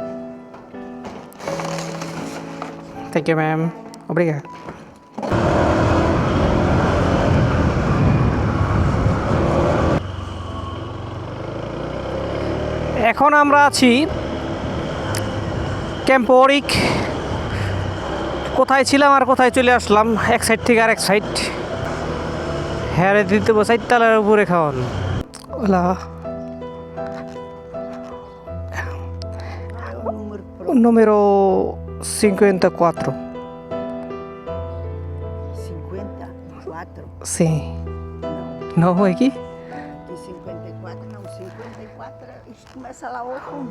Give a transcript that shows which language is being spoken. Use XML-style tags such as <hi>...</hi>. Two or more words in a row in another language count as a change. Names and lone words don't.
<en>Thank you, ma'am.</en> <pt>Obrigado.</pt> <bn>এখন আমরা আছি ক্যাম্পোরিক। কোথায় ছিলাম আর কোথায় চলে আসলাম, এক সাইড থেকে আরেক সাইড। হ্যাঁ রে, দিতে 4 তলার উপরে খাওয়ান।</bn> <pt>ওলা número 54. 54?</pt> <es>Sí. No, aqui?</es> <pt>De 54 não, 54 isso começa lá ao fundo.</pt>